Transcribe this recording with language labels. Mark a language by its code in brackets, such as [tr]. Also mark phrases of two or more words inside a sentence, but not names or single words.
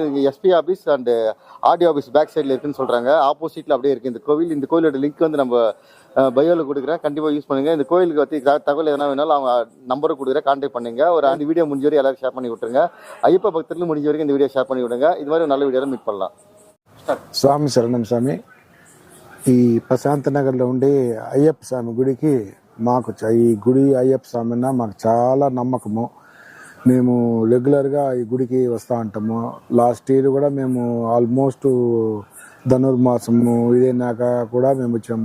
[ta] இங்கே [en] SP office and RDO office back [ta] சைடில் இருக்குன்னு சொல்கிறாங்க. ஆப்போசிட்டில் அப்படியே இருக்குது இந்த கோவில். இந்த கோயிலோட லிங்க் வந்து நம்ம பயோவில் கொடுக்குறேன், கண்டிப்பாக யூஸ் பண்ணுங்கள். இந்த கோயிலுக்கு பற்றி தகவல் எதனா வேணாலும் அவங்க நம்பரும் கொடுக்குறேன், கான்டாக்ட் பண்ணுங்க. ஒரு அந்த வீடியோ முடிஞ்ச வரைக்கும் எல்லாரும் ஷேர் பண்ணி விட்டுருங்க. ஐயப்ப பக்தர்களும் முடிஞ்ச வரைக்கும் இந்த வீடியோ ஷேர் பண்ணி விடுங்க. இது மாதிரி நல்ல வீடியோவில் மீட் பண்ணலாம். [te] స్వామి శరణం స్వామి. ఈ ప్రశాంత్ నగర్లో ఉండే అయ్యప్ప స్వామి గుడికి మాకు ఈ గుడి అయ్యప్ప స్వామి అన్న మాకు చాలా నమ్మకము. మేము రెగ్యులర్గా ఈ గుడికి వస్తూ ఉంటాము. [en] last year [te] కూడా మేము ఆల్మోస్ట్ ధనుర్మాసము ఇదేనాక కూడా మేము వచ్చాము.